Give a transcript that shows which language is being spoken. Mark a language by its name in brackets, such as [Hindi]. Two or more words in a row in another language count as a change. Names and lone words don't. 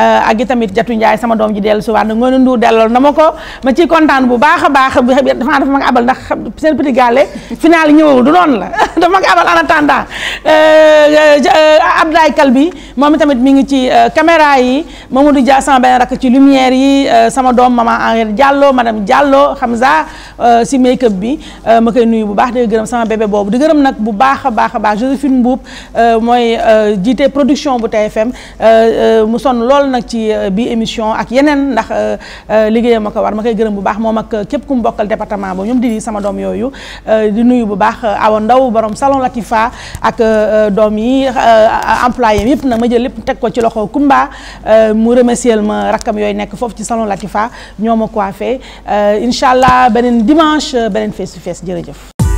[Wolof] i tamit Jatu Ndiaye sama doom ji dellu si waat na Ngoné Ndour dellool na ma ko ma ciy kontaan bu baax a baax dafa ma abal ndax seen petit gàllé final yi ñëwul du noonu la dafa ma abal [French] en attendant [Wolof] Abdoulaye Kalbi moom tamit mi ngi ci caméra yi Mamadou Dia sama benn rakk ci lumière yi sama doom maman Henriette Diallo madame Diallo Hamza si make-up bi ma koy nuyu bu baax di gërëm sama bébé boobu di gërëm nag bu baax a baax Joséphine Mboup mooy jiite production bu TFM mu sonn lool nag ci bi émission ak yeneen ndax liggéeyam ma ko war ma koy gërëm bu baax moom ak képp ku mu bokkal département boobu ñoom di sama doom yooyu di nuyu bu baax Awa Ndaw borom salon Latifa ak doom yi employé yëpp nag ma jël lépp teg ko ci loxo Kumba mu remercier ma rakkam yooyu nekk foofu ci salon Latifa ñoo ma coiffé [Arabic] incha allah [Wolof] beneen dimanche beneen [English] face to face [Wolof] jërëjëf.